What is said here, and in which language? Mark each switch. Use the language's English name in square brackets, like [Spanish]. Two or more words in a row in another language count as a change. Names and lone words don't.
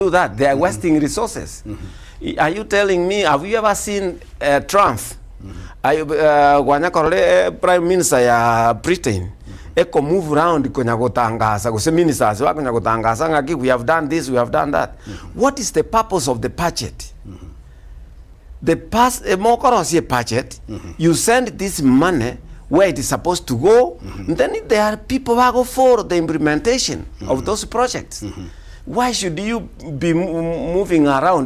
[English] do that. They are wasting resources. Are you telling me, have you ever seen Trump? Prime Minister [Gusii] ya Britain eko [English] move around [Gusii] konya gotangaza gose [English] ministers [Gusii] wa konya gotangaza ngaki [English] we have done this, we have done that. What is the purpose of the budget? The budget, you send this money where it is supposed to go, and then there are people who go for the implementation of those projects. Why should you be moving around?